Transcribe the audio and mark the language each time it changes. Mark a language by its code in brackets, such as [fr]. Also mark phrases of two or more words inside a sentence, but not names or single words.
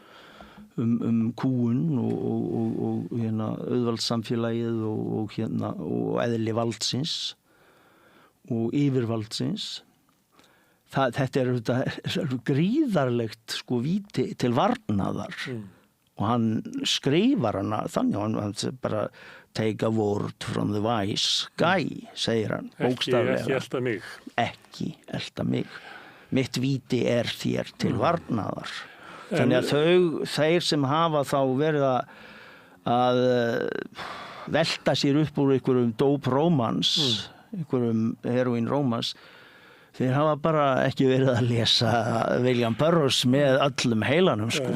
[is] kúun og hérna auðvaldssamfélagið og hérna og eðli valdsins og yfirvaldsins þetta gríðarlegt sko víti til varnaðar og hann skrifar hana þannig hann bara [en] take a word from the wise guy [is] segir hann bókstaflega ekki elta mig mitt víti þér til varnaðar þannig að þeir sem hafa þá verið að velta sér upp úr einhverjum dóprómans einhverjum heroinrómans þeir hafa bara ekki verið að lesa William Burroughs með öllum heilanum sko.